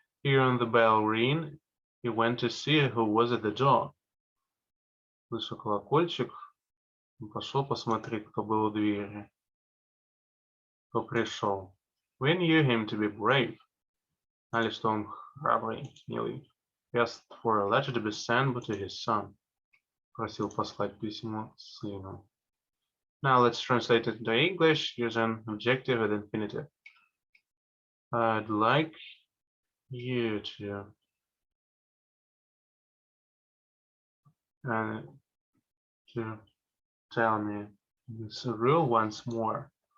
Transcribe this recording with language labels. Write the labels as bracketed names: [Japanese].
[English] Hearing the bell ring, he went to see who was at the door. [Russian] Слыша колокольчик, он пошел посмотреть, кто был у двери. Кто пришел. [English] We knew him to be brave. [Russian] Знали, что он храбрый, смелый. [English] He asked for a letter to be sent to his son. [Russian] Просил послать письмо сыну. [English] Now let's translate it into English using objective and infinitive. I'd like you to tell me this rule once more.